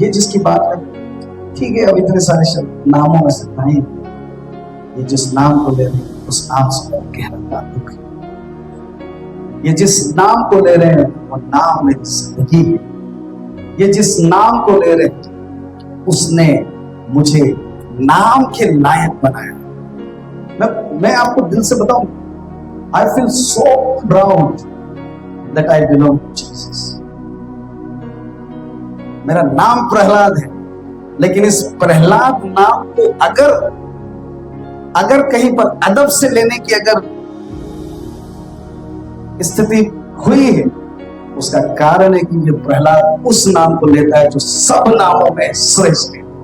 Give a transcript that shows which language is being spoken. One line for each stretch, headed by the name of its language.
Hindi: ये जिसकी बात है, ठीक है, अब इतने सारे शब्द नामों में से नहीं, ये जिस नाम को ले रहे हैं उस नाम से गहरा ताल्लुक है। ये जिस नाम को ले रहे हैं वो नाम में जिंदगी है। ये जिस नाम को ले रहे हैं उसने मुझे नाम के लायक बनाया। मैं आपको दिल से बताऊं,
English: I feel so proud that I belong to Jesus.
Hindi: मेरा नाम प्रहलाद है, लेकिन इस प्रहलाद नाम को अगर कहीं पर अदब से लेने की अगर स्थिति हुई है, उसका कारण है कि ये प्रहलाद उस नाम को लेता है जो सब नामों में श्रेष्ठ है,